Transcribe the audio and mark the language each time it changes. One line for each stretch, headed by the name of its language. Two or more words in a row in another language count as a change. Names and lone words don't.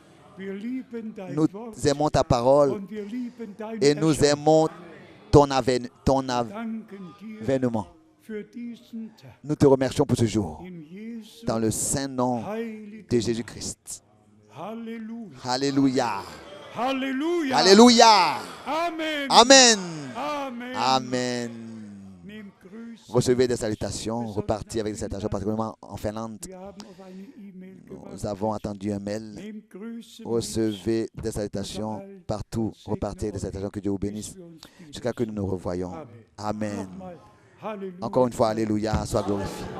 French: Nous aimons ta parole et nous aimons ton avènement. Nous te remercions pour ce jour, dans le saint nom de Jésus-Christ. Alléluia.
German: Halleluja.
French: Alléluia. Amen. Amen. Amen. Amen.
German: Nehmt Grüße.
French: Recevez des salutations, repartez avec des salutations, particulièrement en Finlande.
German: Wir haben auf eine E-Mail gewartet.
French: Nous avons attendu un mail.
German: Nehmt Grüße.
French: Recevez des salutations partout. Repartez avec des salutations. Que Dieu vous bénisse jusqu'à que nous nous revoyons. Amen.
German: Nochmal. Halleluja.
French: Encore une fois, Alléluia, sois glorifié.